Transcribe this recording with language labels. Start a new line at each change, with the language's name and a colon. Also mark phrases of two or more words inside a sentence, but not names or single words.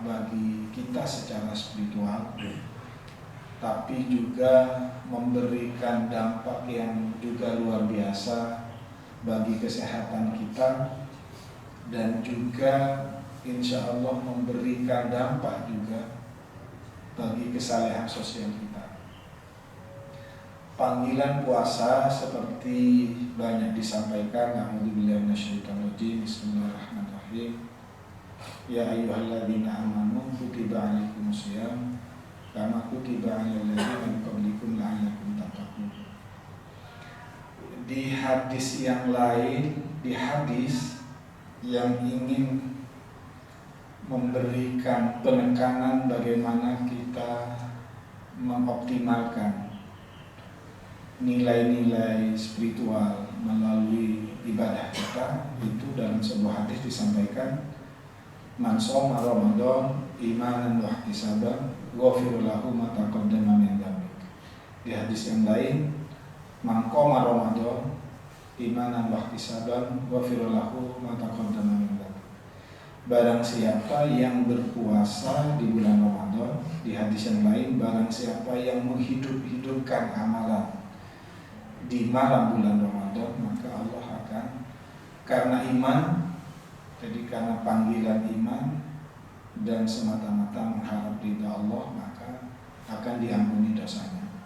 Indonesian: bagi kita secara spiritual, tapi juga memberikan dampak yang juga luar biasa bagi kesehatan kita, dan juga
Arabic: إن شاء الله
Indonesian: memberikan dampak juga bagi kesalehan sosial kita. Panggilan puasa seperti banyak disampaikan,
Arabic: أعوذ بالله من الشيطان الرجيم، بسم الله الرحمن الرحيم. يا أيها الذين آمنوا كتب عليكم الصيام كما كتب على الذين من قبلكم لعلكم تتقون.
Indonesian: Di hadis yang lain, di hadis yang ingin memberikan penekanan bagaimana kita mengoptimalkan nilai-nilai spiritual melalui ibadah kita, itu dalam sebuah hadis disampaikan,
Arabic: من صام رمضان إيمانا واحتسابا غفر له ما تقدم من ذنبه.
Indonesian: Di hadis yang lain,
Arabic: من قام رمضان إيمانا واحتسابا غفر له ما تقدم من ذنبه.
Indonesian: Barang siapa yang berpuasa di bulan Ramadan, di hadis yang lain, barang siapa yang menghidupkan amalan di malam bulan Ramadan, maka Allah akan, karena iman, jadi karena panggilan iman dan semata-mata mengharap ridha Allah, maka akan diampuni dosanya.